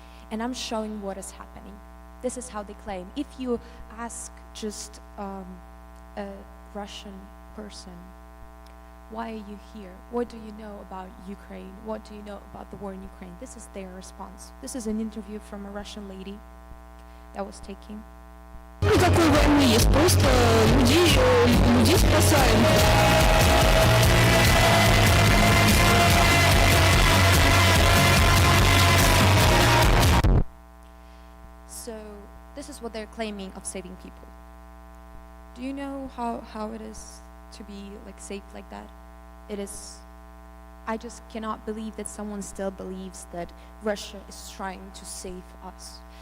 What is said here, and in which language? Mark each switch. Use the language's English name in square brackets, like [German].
[English] And I'm showing what is happening. This is how they claim. If you ask just a Russian person, why are you here? What do you know about Ukraine? What do you know about the war in Ukraine? This is their response. This is an interview from a Russian lady that was taking. [Russian] Никакой войны есть, просто людей спасаем. [English] So this is what they're claiming of saving people. Do you know how it is to be like saved like that? It is. I just cannot believe that someone still believes that Russia is trying to save us.